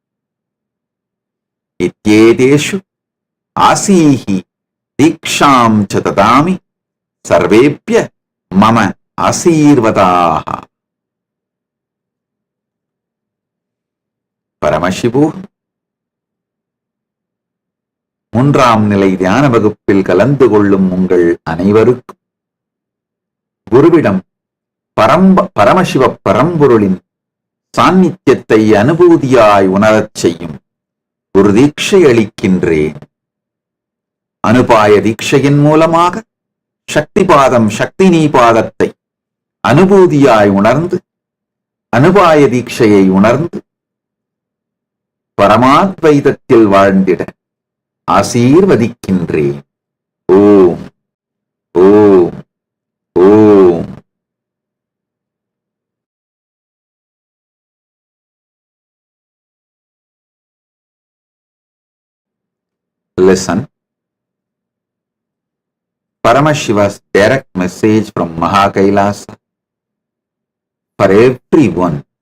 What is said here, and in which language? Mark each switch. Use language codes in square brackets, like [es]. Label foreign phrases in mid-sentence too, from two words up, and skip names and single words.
[sa] इत्येदेशु असिहि दीक्षं च तदामि सर्वेप्य मम आशीर्वादः. [ta] Paramashivu மூன்றாம் நிலை தியான வகுப்பில் கலந்து கொள்ளும் உங்கள் அனைவருக்கும் குருவிடம் பரமசிவ பரம்பொருளின் சாநித்தியத்தை அனுபூதியாய் உணரச் செய்யும் ஒரு தீட்சை அளிக்கின்றேன். அனுபாய தீட்சையின் மூலமாக சக்திபாதம் சக்தினீபாதத்தை அனுபூதியாய் உணர்ந்து அனுபாய தீட்சையை உணர்ந்து பரமாத்வைதத்தில் வாழ்ந்திட ஆசீர்வதிக்கின்றேன். ஓம் ஓம் ஓம். [en] Listen. Paramashiva's direct message from Mahakailasa for everyone.